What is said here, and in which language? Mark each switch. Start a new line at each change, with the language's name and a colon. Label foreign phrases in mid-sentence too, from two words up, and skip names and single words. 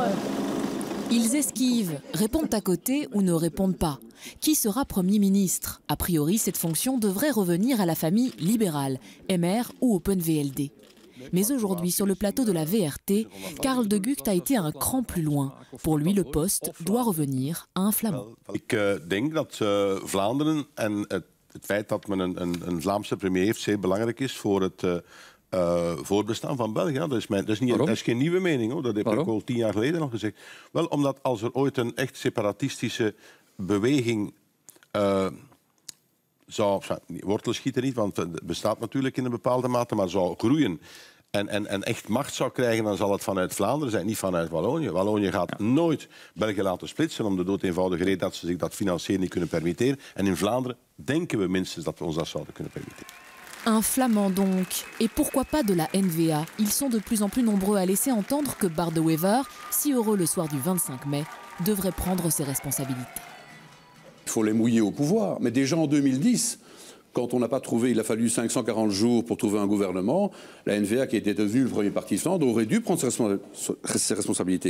French: Ils esquivent, répondent à côté ou ne répondent pas. Qui sera Premier ministre? A priori, cette fonction devrait revenir à la famille libérale, MR ou Open VLD. Mais aujourd'hui, sur le plateau de la VRT, Karel de Gucht a été un cran plus loin. Pour lui, le poste doit revenir à un Flamand.
Dutch: Ik denk dat Vlaanderen en het feit dat men een Vlaamse premier heeft zeer belangrijk is voor het voortbestaan van België. Dat is geen nieuwe mening, hoor. Dat heb ik ook al 10 jaar geleden nog gezegd. Wel, omdat als er ooit een echt separatistische beweging zou... Wortels schieten niet, want het bestaat natuurlijk in een bepaalde mate, maar zou groeien en echt macht zou krijgen, dan zal het vanuit Vlaanderen zijn, niet vanuit Wallonië. Wallonië gaat nooit België laten splitsen, om de doodeenvoudige reden dat ze zich dat financieel niet kunnen permitteren. En in Vlaanderen denken we minstens dat we ons dat zouden kunnen permitteren.
French: Un Flamand donc, et pourquoi pas de la NVA? Ils sont de plus en plus nombreux à laisser entendre que Bart de Wever, si heureux le soir du 25 mai, devrait prendre ses responsabilités. Il faut les mouiller au pouvoir, mais déjà en 2010, Quand on n'a pas trouvé, il a fallu 540 jours pour trouver un gouvernement, la NVA, qui était devenue le premier parti centre, aurait dû prendre ses responsabilités.